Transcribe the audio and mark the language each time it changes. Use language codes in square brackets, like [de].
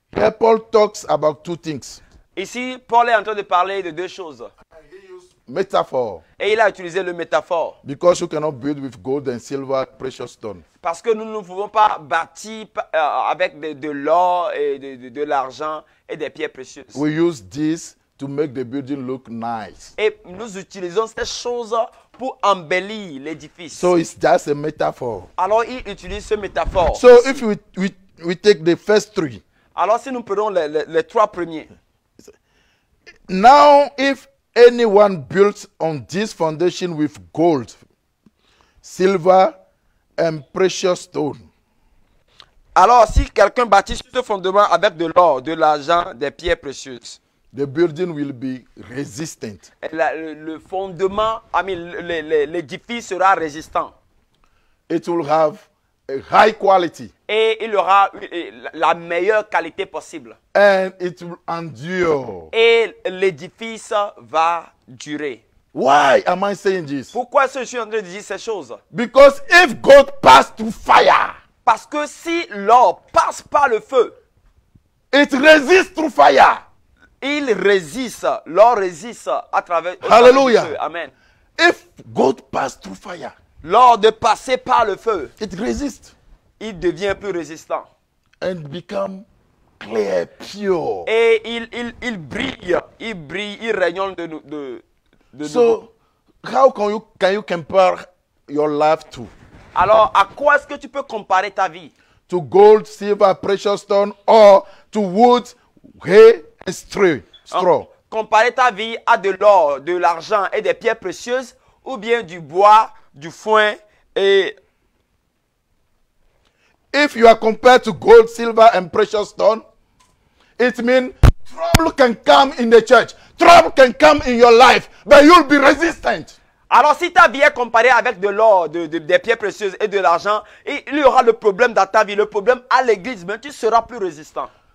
[en] Here Paul talks about two things. [fr] Ici, Paul est en train de parler de deux choses. [en] Metaphor. [fr] Et il a utilisé le métaphore. [en] Because you cannot build with gold and silver, precious stone. [fr] Parce que nous ne pouvons pas bâtir avec de l'or et de l'argent et des pierres précieuses. [en] We use this to make the building look nice. [fr] Et nous utilisons ces choses pour embellir l'édifice. [en] So it's just a metaphor. [fr] Alors il utilise ce métaphore. [en] So if we take the first three. [fr] Alors si nous prenons les trois premiers. [en] Now if anyone built on this foundation with gold, silver, and precious stone. [fr] Alors, si quelqu'un bâtit sur ce fondement avec de l'or, de l'argent, des pierres précieuses, [en] the building will be resistant. [fr] le fondement, l'édifice sera résistant. [en] It will have a high quality. [fr] Et il aura la meilleure qualité possible. [en] And it will endure. [fr] Et l'édifice va durer. [en] Why am I saying this? [fr] Pourquoi est-ce que je suis en train de dire ces choses? [en] Because if gold passed through fire, [fr] Parce que si l'or passe par le feu, [en] it resists through fire. [fr] il résiste, l'or résiste à travers [en] Hallelujah. [fr] le feu. Amen. [en] If gold passed through fire, [fr] Lors de passer par le feu, [en] it resists [fr] il devient plus résistant. [en] and become clear, pure. [fr] Et il brille, il rayonne de nouveau. [en] So, how can you compare your life to? [fr] Alors, à quoi est-ce que tu peux comparer ta vie? [en] To gold, silver, precious stone, or to wood, hay, and straw? [fr] Comparer ta vie à de l'or, de l'argent et des pierres précieuses, ou bien du bois, du foin et... [en] If you are compared to gold, silver, and precious stone, it means trouble can come in the church. Trouble can come in your life, but you'll be resistant. [fr] Alors, si ta vie est comparée avec de l'or, des pierres précieuses et de l'argent, il y aura le problème dans ta vie, le problème à l'église, mais tu seras plus résistant.